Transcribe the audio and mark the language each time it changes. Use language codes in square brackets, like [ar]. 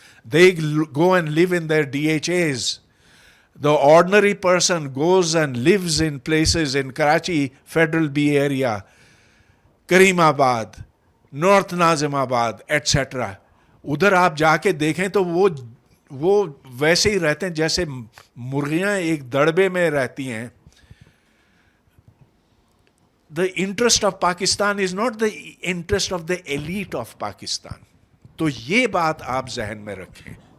[en] They go and live in their DHAs. The ordinary person goes and lives in places in Karachi, Federal B area, Kareemabad, North Nazimabad, etc. [ur] ادھر آپ جا کے دیکھیں تو وہ ویسے ہی رہتے ہیں جیسے مرغیاں ایک دڑبے میں رہتی ہیں. [en] The interest of Pakistan is not the interest of the elite of Pakistan. [ur] تو یہ بات آپ ذہن میں رکھیں.